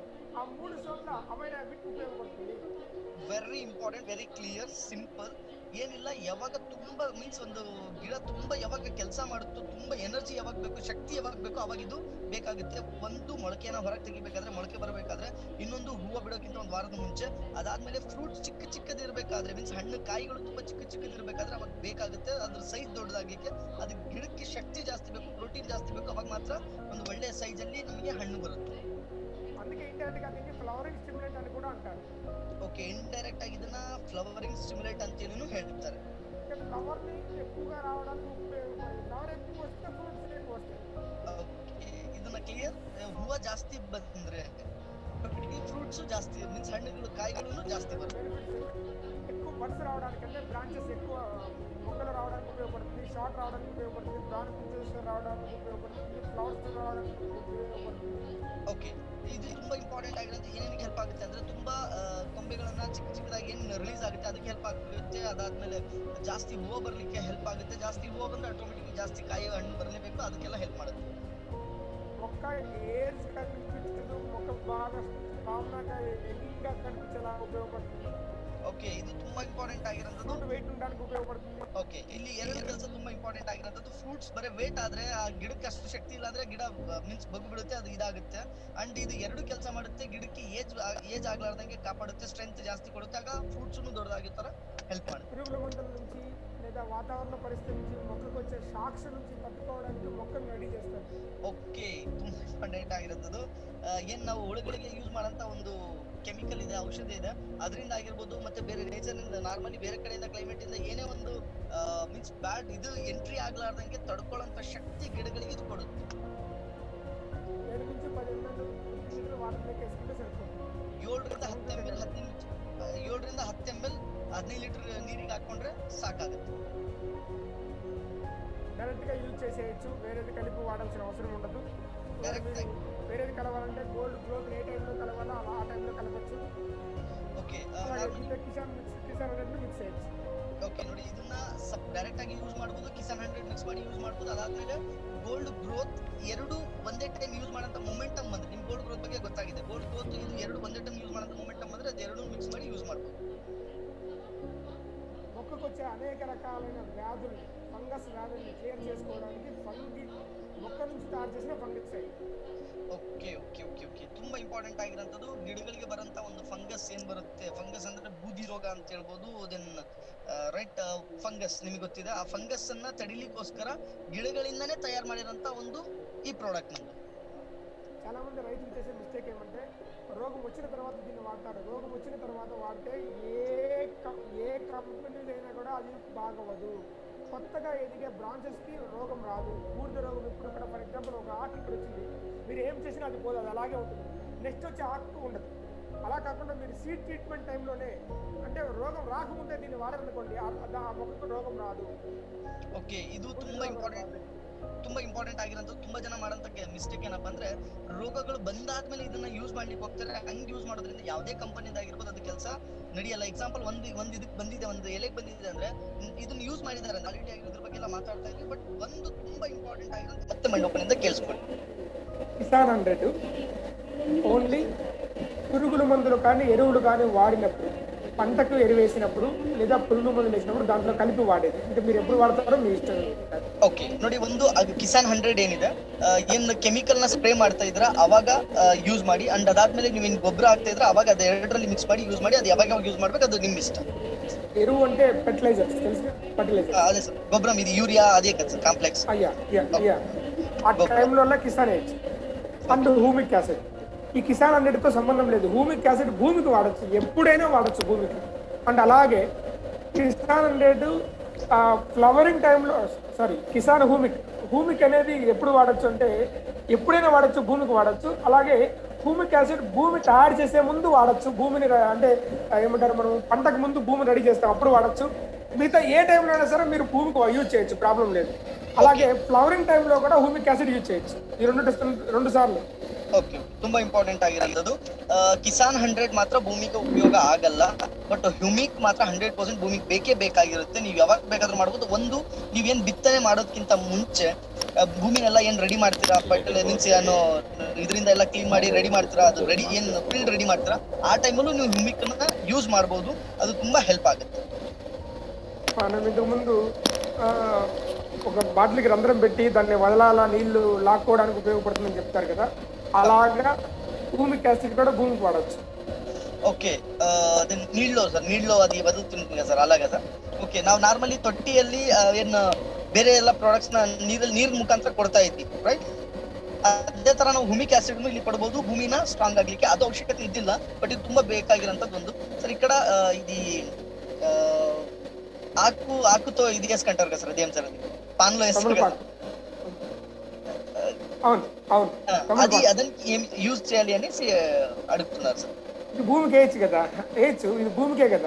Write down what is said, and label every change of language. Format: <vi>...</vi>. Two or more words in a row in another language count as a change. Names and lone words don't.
<te>ఆ 3 చోట్ల అమైనోవిట్ ఉపయోగపడుతుంది.</te> <en>Very important, very clear, simple.</en> <kn>ಏನಿಲ್ಲ, ಯಾವಾಗ ತುಂಬಾ ಮೀನ್ಸ್ ಒಂದು ಗಿಡ ತುಂಬಾ ಯಾವಾಗ ಕೆಲಸ ಮಾಡುತ್ತೋ, ತುಂಬಾ ಎನರ್ಜಿ ಯಾವಾಗ ಬೇಕು, ಶಕ್ತಿ ಯಾವಾಗ ಬೇಕು, ಅವಾಗ ಇದು ಬೇಕಾಗುತ್ತೆ. ಒಂದು ಮೊಳಕೆನ ಹೊರಗೆ ತೆಗಿಬೇಕಾದ್ರೆ, ಮೊಳಕೆ ಬರಬೇಕಾದ್ರೆ, ಇನ್ನೊಂದು ಹೂವು ಬಿಡೋಕ್ಕಿಂತ ಒಂದು ವಾರದ ಮುಂಚೆ, ಅದಾದ್ಮೇಲೆ ಫ್ರೂಟ್ಸ್ ಚಿಕ್ಕದಿರ್ಬೇಕಾದ್ರೆ, ಮೀನ್ಸ್ ಹಣ್ಣು ಕಾಯಿಗಳು ತುಂಬಾ ಚಿಕ್ಕದಿರ್ಬೇಕಾದ್ರೆ ಅವಾಗ ಬೇಕಾಗುತ್ತೆ. ಅದ್ರ ಸೈಜ್ ದೊಡ್ಡದಾಗ್ಲಿಕ್ಕೆ ಅದಕ್ಕೆ ಗಿಡಕ್ಕೆ ಶಕ್ತಿ ಜಾಸ್ತಿ ಬೇಕು, ಪ್ರೋಟೀನ್ ಜಾಸ್ತಿ ಬೇಕು. ಅವಾಗ ಮಾತ್ರ ಒಂದು ಒಳ್ಳೆ ಸೈಜ್ ಅಲ್ಲಿ ನಮಗೆ ಹಣ್ಣು ಬರುತ್ತೆ.</kn> <te>అందుకే ఇండైరెక్ట్ గా దీన్ని</te> <en>flowering stimulate</en> <te>అని కూడా అంటారు.</te> <en>okay, indirect</en> <kn>ಆಗಿ ಇದನ್ನ</kn> <en>flowering stimulate</en> <kn>ಅಂತೇನು ಹೇಳ್ತಾರೆ.</kn> <te>ఫ్లవర్ ని ఎక్కువగా రావడానికి ఉపయోగపడుతుంది. ఫ్లవర్ ఎక్కువ వస్తే ఫ్రూట్స్ ఎక్కువ వస్తాయి.</te> <kn>ಓಕೆ, ಇದನ್ನ ಕ್ಲಿಯರ್. ಹೂವು ಜಾಸ್ತಿ ಬಂದ್ರೆ ಫ್ರೂಟ್ ఫ్రూట్స్ జాస్తి మీన్స్ హಣ್ಣుಗಳು కాయಗಳು జాస్తి బರುತ್ತೆ.</kn> <te>ఎక్కువ బడ్స్ రావడానికి అంటే బ్రాంచెస్ ఎక్కువ మొక్కలు రావడానికి ఉపయోగపడుతుంది, షార్ట్ రావడానికి ఉపయోగపడుతుంది, బ్రాంచెస్ రావడానికి ఉపయోగపడుతుంది, ఫ్లవర్స్ రావడానికి ఉపయోగపడుతుంది.</te> <kn>ಓಕೆ, ಇದು ತುಂಬಾ ಇಂಪಾರ್ಟೆಂಟ್ ಆಗಿರುತ್ತೆ. ಏನೇನಿಗೆ ಹೆಲ್ಪ್ ಆಗುತ್ತೆ ಅಂದ್ರೆ ತುಂಬಾ ಕೊಂಬೆಗಳನ್ನ ಚಿಕ್ಕ ಚಿಕ್ಕದಾಗಿ ಏನು ರಿಲೀಸ್ ಆಗುತ್ತೆ ಅದಕ್ಕೆ ಹೆಲ್ಪ್ ಆಗುತ್ತೆ. ಅದಾದ್ಮೇಲೆ ಜಾಸ್ತಿ ಹೂವು ಬರ್ಲಿಕ್ಕೆ ಹೆಲ್ಪ್ ಆಗುತ್ತೆ. ಜಾಸ್ತಿ ಹೂವು ಬಂದ್ರೆ ಆಟೋಮೆಟಿಕ್ ಜಾಸ್ತಿ ಕಾಯಿ ಹಣ್ಣು ಬರಲೇಬೇಕು, ಅದಕ್ಕೆಲ್ಲ ಹೆಲ್ಪ್ ಮಾಡುತ್ತೆ.</kn> <te>మొక్క ఏజ్ కనిపించదు, మొక్క బాగా స్ట్రాంగ్గా ఎన్నింగ్గా కనిపించేలా ఉపయోగపడుతుంది.</te> <kn>ಓಕೆ, ಇದು ತುಂಬಾ ಇಂಪಾರ್ಟೆಂಟ್ ಆಗಿರೋದು.</kn> <te>ఫ్రూట్ వెయిట్ ఉండడానికి ఉపయోగపడుతుంది.</te> <kn>ಓಕೆ, ಇಲ್ಲಿ ಎರಡು ಕೆಲಸ ತುಂಬಾ ಇಂಪಾರ್ಟೆಂಟ್ ಆಗಿರೋದು. ಫ್ರೂಟ್ಸ್ ಬರೀ ವೇಟ್ ಆದ್ರೆ ಆ ಗಿಡಕ್ಕೆ ಅಷ್ಟು ಶಕ್ತಿ ಇಲ್ಲ ಅಂದ್ರೆ ಗಿಡ ಮೀನ್ಸ್ ಬಗ್ಗು ಬಿಡುತ್ತೆ, ಅದು ಇದಾಗುತ್ತೆ. ಅಂಡ್ ಇದು ಎರಡು ಕೆಲಸ ಮಾಡುತ್ತೆ, ಗಿಡಕ್ಕೆ ಏಜ್ ಆಗ್ಲಾರ್ದಂಗೆ ಕಾಪಾಡುತ್ತೆ, ಸ್ಟ್ರೆಂತ್ ಜಾಸ್ತಿ ಕೊಡುತ್ತೆ, ಆಗ ಫ್ರೂಟ್ಸ್ ದೊಡ್ಡದಾಗಿ ತರ ಹೆಲ್ಪ್ ಮಾಡುತ್ತೆ.</kn> <te>పురుగుల మందుల నుంచి లేదా వాతావరణ పరిస్థితి నుంచి మొక్కకు వచ్చే షాక్స్ నుంచి తట్టుకోవడానికి మొక్కను రెడీ చేస్తారు.</te> <kn>ಓಕೆ, ತುಂಬಾ ಇಂಪಾರ್ಟೆಂಟ್ ಆಗಿರೋದು. ಏನ್ ನಾವು ಹುಳುಗಳಿಗೆ ಯೂಸ್ ಮಾಡೋಂತ ಒಂದು ಕೆಮಿಕಲ್ ಇದೆ, ಔಷಧಿ ಇದೆ, ಅದರಿಂದ ಆಗಿರ್ಬೋದು, ಮತ್ತೆ ಬೇರೆ ನೇಚರ್ ಇಂದ ನಾರ್ಮಲಿ ಬೇರೆ ಕಡೆಯಿಂದ ಕ್ಲೈಮೇಟ್ ಇಂದ ಏನೇ ಒಂದು</kn> <en>means bad</en> <kn>ಇದು ಎಂಟ್ರಿ ಆಗ್ಲಾರ್ದಂಗೆ ತಡ್ಕೊಳ್ಳೋಂತ ಶಕ್ತಿ ಗಿಡಗಳಿಗೆ ಇದು ಕೊಡುತ್ತೆ.</kn> <te>7 నుంచి 10 ml వాటర్ లెక్క వేసుకుంటే సరిపోతుంది.</te> <kn>7ರಿಂದ 10 ml 15 ಲೀಟರ್ ನೀರಿಗೆ ಹಾಕೊಂಡ್ರೆ ಸಾಕಾಗುತ್ತೆ.</kn> <te>డైరెక్ట్ గా యూజ్ చేసేయచ్చు, వేరేది కలిపి వాడాల్సిన అవసరం ఉండదు. డైరెక్ట్ వేరేది కలవాలంటే గోల్డ్ గ్రోత్ ఏ టైంలో కలవాలో ఆ టైంలో కలపచ్చు.</te> <kn>ಓಕೆ,</kn> <te>కిసాన్ అనేది మిక్స్ చేయొచ్చు.</te> <kn>ಓಕೆ ನೋಡಿ, ಇದನ್ನ ಡೈರೆಕ್ಟ್ ಆಗಿ ಯೂಸ್ ಮಾಡಬಹುದು, ಕಿಸಾನ್ 100 ಮಿಕ್ಸ್ ಮಾಡಿ ಯೂಸ್ ಮಾಡಬಹುದು. ಅದಾದ್ಮೇಲೆ ಗೋಲ್ಡ್ ಗ್ರೋತ್ ಎರಡು ಒಂದೇ ಟೈಮ್ ಯೂಸ್ ಮಾಡೋಂತ ಮೊಮೆಂಟಮ್ ಬಂದ್ರೆ, ನಿಮ್ ಗೋಲ್ಡ್ ಗ್ರೋತ್ ಬಗ್ಗೆ ಗೊತ್ತಾಗಿದೆ, ಗೋಲ್ಡ್ ಗ್ರೋತ್ ಇದು ಎರಡು ಒಂದೇ ಟೈಮ್ ಯೂಸ್ ಮಾಡೋಂತ ಮೊಮೆಂಟಮ್ ಬಂದ್ರೆ ಅದು ಎರಡು ಮಿಕ್ಸ್ ಮಾಡಿ ಯೂಸ್ ಮಾಡಬಹುದು.</kn> <te>మొక్కకు వచ్చే అనేక రకాలైన వ్యాధుల్ని, ఫంగస్ వ్యాధుల్ని క్లియర్ చేసుకోవడానికి మొక్క నుంచి తయారు చేసిన ఫంగిసైడ్.</te> <kn>ಓಕೆ ಓಕೆ ಓಕೆ ಓಕೆ ತುಂಬಾ ಇಂಪಾರ್ಟೆಂಟ್ ಆಗಿರೋಂಥದ್ದು. ಗಿಡಗಳಿಗೆ ಬರೋಂಥ ಒಂದು ಫಂಗಸ್ ಏನ್ ಬರುತ್ತೆ, ಫಂಗಸ್ ಅಂದ್ರೆ ಬೂದಿ ರೋಗ ಅಂತ ಹೇಳ್ಬೋದು.</kn> <en>then right,</en> <kn>ಫಂಗಸ್ ನಿಮಗೆ ಗೊತ್ತಿದೆ. ಆ ಫಂಗಸ್ ಅನ್ನ ತಡಿಲಿಕ್ಕೋಸ್ಕರ ಗಿಡಗಳಿಂದನೇ ತಯಾರು ಮಾಡಿರೋಂಥ ಒಂದು ಈ ಪ್ರಾಡಕ್ಟ್ ನಮ್ದು.</kn> <te>చాలా మంది రైతులు చేసే మిస్టేక్ ఏమంటే రోగం వచ్చిన తర్వాత దీన్ని వాడతారు. రోగం వచ్చిన తర్వాత వాడితే ఏ కంపెనీలైనా కూడా అది బాగవదు. కొత్తగా ఎదిగే బ్రాంచెస్కి రోగం రాదు. బూడిద రోగం ఇప్పుడు ఇక్కడ</te> <en>for example</en> <te>ఒక ఆకు ఇక్కడ వచ్చింది, మీరు ఏం చేసినా అది పోదు, అది అలాగే ఉంటుంది. నెక్స్ట్ వచ్చే ఆకు ఉండదు. అలా కాకుండా మీరు</te> <en>seed treatment</en> <te>టైంలోనే, అంటే రోగం రాకముందే దీన్ని వాడారనుకోండి, ఆ మొక్కకు రోగం రాదు.</te> <kn>ಓಕೆ, ಇದು ತುಂಬಾ ಇಂಪಾರ್ಟೆಂಟ್ ಆಗಿರೋಂಥದ್ದು. ತುಂಬಾ ಜನ ಮಾಡೋಂಥ ಮಿಸ್ಟೇಕ್ ಏನಪ್ಪಾ ಅಂದ್ರೆ, ರೋಗಗಳು ಬಂದಾದ್ಮೇಲೆ ಇದನ್ನ ಯೂಸ್ ಮಾಡ್ಲಿಕ್ಕೆ ಹೋಗ್ತಾರೆ. ಹಂಗ್ ಯೂಸ್ ಮಾಡೋದ್ರಿಂದ ಯಾವುದೇ ಕಂಪನಿದಾಗಿರ್ಬೋದು ಅದು ಕೆಲಸ ನಡೆಯಲ್ಲ. ಎಕ್ಸಾಂಪಲ್ ಒಂದ್ ಇದಕ್ಕೆ ಬಂದಿದೆ, ಒಂದು ಎಲೆಗೆ ಬಂದಿದೆ ಅಂದ್ರೆ ಇದನ್ನ ಯೂಸ್ ಮಾಡಿದ್ದಾರೆ, ಆಲ್ರೆಡಿ ಆಗಿರೋದ್ರ ಬಗ್ಗೆ ಎಲ್ಲ ಮಾತಾಡ್ತಾ ಇದ್ವಿ. ಬಟ್ ಒಂದು ತುಂಬಾ ಇಂಪಾರ್ಟೆಂಟ್ ಆಗಿರೋದು ಮತ್ತೆ ಮಂಡಪನಿಂದ ಕೇಳಿಸ್ಕೊಳ್ಳಿ.</kn> <te>కిసాన్ 100 ఓన్లీ పురుగుల మందులు కానీ ఎరువులు కానీ వాడినప్పుడు, పంటకు ఎరువేసినప్పుడు లేదా పురుగు మందులు వేసినప్పుడు దాంట్లో కలిపి వాడేది. అంటే మీరు ఎప్పుడు వాడతారో మీ ఇష్టం.</te> <kn>ಓಕೆ ನೋಡಿ, ಒಂದು ಕಿಸಾನ್ 100 ಏನಿದೆ, ಏನ್ ಕೆಮಿಕಲ್ ನ ಸ್ಪ್ರೇ ಮಾಡ್ತಾ ಇದ್ರ ಅವಾಗ ಯೂಸ್ ಮಾಡಿ. ಅಂಡ್ ಅದಾದ್ಮೇಲೆ ನೀವು ಇನ್ ಗೊಬ್ಬರ ಹಾಕ್ತಾ ಇದ್ರೆ ಅವಾಗ ಅದು ಎರಡರಲ್ಲಿ ಮಿಕ್ಸ್ ಮಾಡಿ ಯೂಸ್ ಮಾಡಿ. ಅದು ಯಾವಾಗ ಯೂಸ್ ಮಾಡ್ಬೇಕು ಅದು ನಿಮ್ ಇಷ್ಟ.</kn> <te>ఎరువు అంటే ఫెర్టిలైజర్ తెలుసు, ఫర్టిలైజర్</te> <kn>ಅದೇ ಸರ್, ಗೊಬ್ಬರ ಇದು యూరియా</kn> <te>అదే కదా</te> <kn>ಸರ್, కాంప్లెక్స్.</kn> <te>అయ్యా ఆ టైంలో కిసాన్ ఏజ్ అండ్ హ్యూమిక్ యాసిడ్. ఈ కిసాన్ 100తో సంబంధం లేదు. హ్యూమిక్ యాసిడ్ భూమికి వాడచ్చు, ఎప్పుడైనా వాడచ్చు భూమికి. అండ్ అలాగే కిసాన్ 100 ఫ్లవరింగ్ టైంలో, కిసాన్ హ్యూమిక్ అనేది ఎప్పుడు వాడచ్చు అంటే ఎప్పుడైనా వాడచ్చు, భూమికి వాడచ్చు. అలాగే హ్యూమిక్ యాసిడ్ భూమి తయారు చేసే ముందు వాడచ్చు. భూమిని అంటే ఏమంటారు, మనం పంటకు ముందు భూమిని రెడీ చేస్తాం, అప్పుడు వాడచ్చు. మిగతా ఏ టైంలో అయినా సరే మీరు భూమికి యూజ్ చేయొచ్చు, ప్రాబ్లం లేదు. అలాగే ఫ్లవరింగ్ టైంలో కూడా హ్యూమిక్ యాసిడ్ యూజ్ చేయొచ్చు. ఈ రెండు సార్లు.</te> <kn>ಓಕೆ, ತುಂಬಾ ಇಂಪಾರ್ಟೆಂಟ್ ಆಗಿರೋದು. ಕಿಸಾನ್ 100 ಮಾತ್ರ ಭೂಮಿಗೆ ಉಪಯೋಗ ಆಗಲ್ಲ, ಬಟ್ ಹ್ಯೂಮಿಕ್ ಮಾತ್ರ 100% ಭೂಮಿಗೆ ಬೇಕೇ ಬೇಕಾಗಿರುತ್ತೆ. ನೀವು ಯಾವಾಗ ಬೇಕಾದ್ರೂ ಮಾಡ್ಬೋದು. ಒಂದು, ನೀವೇನ್ ಬಿತ್ತನೆ ಮಾಡೋದಕ್ಕಿಂತ ಮುಂಚೆ ಭೂಮಿನೆಲ್ಲ ಏನ್ ರೆಡಿ ಮಾಡ್ತೀರಾ, ಮೀನ್ಸ್ ಏನು ಇದರಿಂದ ಎಲ್ಲ ಕ್ಲೀನ್ ಮಾಡಿ ರೆಡಿ ಮಾಡ್ತೀರಾ, ಅದು ರೆಡಿ ಏನ್</kn> <en>field ready</en> <kn>ಮಾಡ್ತೀರಾ, ಆ ಟೈಮಲ್ಲೂ ನೀವು ಹ್ಯೂಮಿಕ್ ನ ಯೂಸ್ ಮಾಡ್ಬೋದು. ಅದು ತುಂಬಾ ಹೆಲ್ಪ್ ಆಗುತ್ತೆ.</kn> <te>మనం ఇంతకు ముందు ఒక బాటిల్కి రంధ్రం పెట్టి దాన్ని వదలాల, నీళ్లు లాక్కోవడానికి ఉపయోగపడుతుందని చెప్తారు కదా, అలాగా హ్యూమిక్ యాసిడ్ కూడా భూమికి వాడచ్చు.</te> <kn>ಓಕೆ, ನೀಡ್ಲೋ ಅದು ಬದುಕುಂಟು ಸರ್, ಅಲ್ಲಾಗ ಸರ್. ಓಕೆ, ನಾವು ನಾರ್ಮಲಿ ತೊಟ್ಟಿಯಲ್ಲಿ ಏನು ಬೇರೆ ಎಲ್ಲ ಪ್ರಾಡಕ್ಟ್ಸ್ ನ ನೀರಿನ ಮುಖಾಂತರ ಕೊಡ್ತಾ ಇದ್ವಿ, ರೈಟ್? ಅದೇ ತರ ನಾವು ಹ್ಯೂಮಿಕ್ ಆಸಿಡ್ ಇಲ್ಲಿ ಕೊಡಬಹುದು ಭೂಮಿನ ಸ್ಟ್ರಾಂಗ್ ಆಗ್ಲಿಕ್ಕೆ. ಅದು ಅವಶ್ಯಕತೆ ಇದ್ದಿಲ್ಲ, ಬಟ್ ಇದು ತುಂಬಾ ಬೇಕಾಗಿರೋಂಥದ್ದು ಒಂದು.</kn> <te>ಸರ್ ఇక్కడ ఇది ఆకుతో ఇది చేసుకుంటారు కదా సార్, అదేం సార్ అది పాన్లో వేస్తారు కదా, అది అదని ఏం యూజ్ చేయాలి అనేసి అడుగుతున్నారు సార్. ఇది భూమికి వేయచ్చు కదా, వేయచ్చు, ఇది భూమికే కదా.</te>